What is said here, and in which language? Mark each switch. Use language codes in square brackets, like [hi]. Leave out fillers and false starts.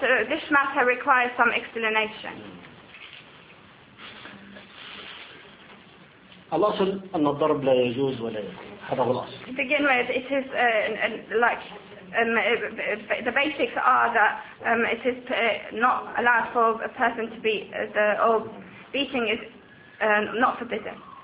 [en] This matter requires some explanation. [ar] الأصل أن الضرب لا يجوز ولا يجوز. هذا هو الأصل. [en] To begin with, it is like. The basics are that it is not allowed for a person to beat the or beating is not forbidden.